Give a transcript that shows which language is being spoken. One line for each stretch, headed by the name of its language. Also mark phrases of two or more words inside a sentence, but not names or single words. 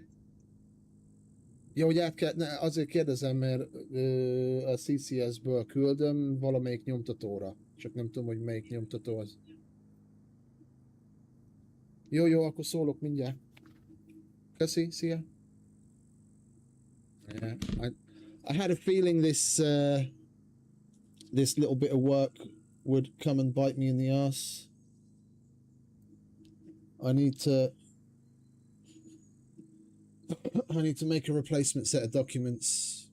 Hungarian: Jó, hogy azért kérdezem, mert a CCS-ből küldöm valamelyik nyomtatóra. Csak nem tudom, hogy melyik nyomtató az. Jó, akkor szólok mindjárt. Köszi, szia.
English: Yeah, I had a feeling this little bit of work would come and bite me in the ass. I need to make a replacement set of documents.